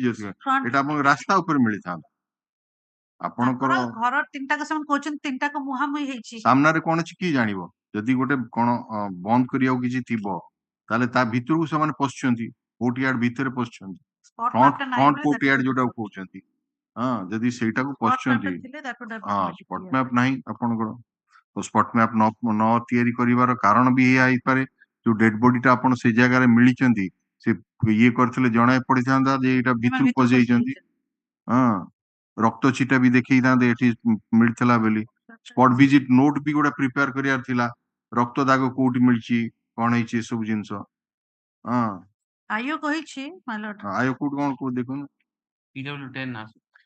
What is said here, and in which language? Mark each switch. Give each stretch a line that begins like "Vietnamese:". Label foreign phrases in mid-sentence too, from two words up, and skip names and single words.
English: Front-
Odia: ଏଇଟା ଆପଣଙ୍କ ରାସ୍ତା ଉପରେ ମିଳିଥାନ୍ତା ଆପଣଙ୍କର ତାଙ୍କର ଘର ତିନିଟାକ ସେମାନେ କହୁଛନ୍ତି ତିନିଟାକ ମୁହାଁମୁହିଁ ହେଇଛି ସାମ୍ନାରେ କଣ ଅଛି କିଏ ଜାଣିବ ଯଦି ଗୋଟେ କଣ ବନ୍ଦ କରିବାକୁ କିଛି ଥିବ ତାହେଲେ ତା ଭିତରକୁ ସେମାନେ ପଶୁଛନ୍ତି କୋର୍ଟୟାର୍ଡ ଭିତରେ ପଶୁଛନ୍ତି
English: Spot
Odia: ଫ୍ରଣ୍ଟ map ଟା ନାହିଁ ଫ୍ରଣ୍ଟ ବୋଲି
English: that
Odia: କୋର୍ଟୟାର୍ଡ
English: would
Odia: ଯୋଉଟା
English: have been-
Odia: କହୁଛନ୍ତି ହଁ ଯଦି ସେଇଟାକୁ
English: spot map
Odia: ଟା ପଶୁଛନ୍ତି
English: ଥିଲେ that would have
Odia: ହଁ
English: been
Odia: ସ୍ପଟ
English: clear.
Odia: ମ୍ୟାପ ନାହିଁ ଆପଣଙ୍କର ତ
English: spot map
Odia: ନ ତିଆରି କରିବାର କାରଣ ବି ଏଇଆ ହେଇପାରେ ଯୋଉ
English: dead body
Odia: ଟା ଆପଣ ସେଇ ଜାଗାରେ ମିଳିଛନ୍ତି ସେ ଇଏ କରିଥିଲେ ଜଣା ପଡିଥାନ୍ତା ଯେ ଏଇଟା ସେମାନେ ଭିତରୁ ଭିତରକୁ ପଶିଯାଇଛନ୍ତି ପଶିଯାଇଛନ୍ତି। ହଁ ରକ୍ତ ଛିଟା ବି ଦେଖେଇଥାନ୍ତେ ଏଠି ମିଳିଥିଲା ବୋଲି
English: spot visit note
Odia: ବି ଗୋଟେ ପ୍ରିପେୟାର କରିବାର ଥିଲା ରକ୍ତ ଦାଗ କୋଉଠି ମିଳିଛି କଣ ହେଇଛି ଏସବୁ ଜିନିଷ ହଁ ଆୟୁ କହିଛି
English: my lord
Odia: ଆୟ କୋଉଠି କଣ କୋଉ ଦେଖୁନ
English: PW10 also.